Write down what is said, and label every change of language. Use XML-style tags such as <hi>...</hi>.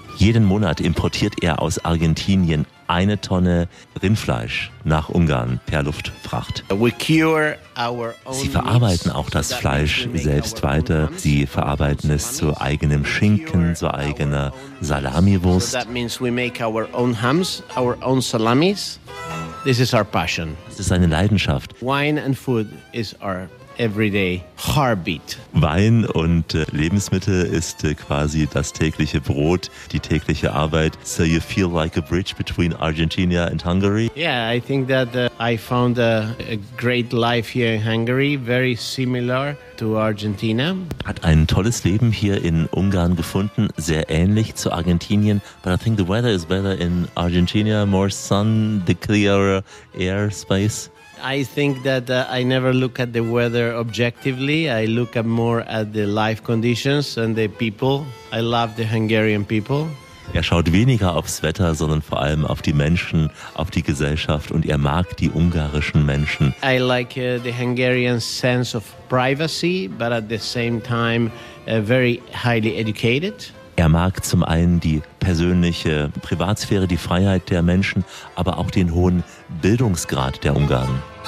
<de>Jeden Monat importiert er aus Argentinien 1 Tonne Rindfleisch nach Ungarn per Luftfracht. Sie verarbeiten auch das Fleisch selbst weiter. Sie verarbeiten es zu eigenem Schinken, zu eigener Salamiwurst.</de> <en>That means we make our own hams, our own salamis. This is our passion.</en> <de>Es ist eine Leidenschaft.</de> <en>Wine and food is our everyday heartbeat.</en> <de>Wein und Lebensmittel ist quasi das tägliche Brot, die tägliche Arbeit.</de> <en>So you feel like a bridge between Argentina and Hungary? Yeah, I think that I found a great life here in Hungary, very similar to Argentina.</en> <de>Hat ein tolles Leben hier in Ungarn gefunden, sehr ähnlich zu Argentinien.</de> <en>But I think the weather is better in Argentina, more sun, the clearer air space. I think that I never look at the weather objectively. I look at more at the life conditions and the people. I love the Hungarian people.</en> <de>Er schaut weniger aufs Wetter, sondern vor allem auf die Menschen, auf die Gesellschaft, und er mag die ungarischen Menschen.</de> <en>I like the Hungarian sense of privacy, but at the same time very highly educated.</en> <de>Er mag zum einen die persönliche Privatsphäre, die Freiheit der Menschen, aber auch den hohen Bildungsgrad der Ungarn.</de>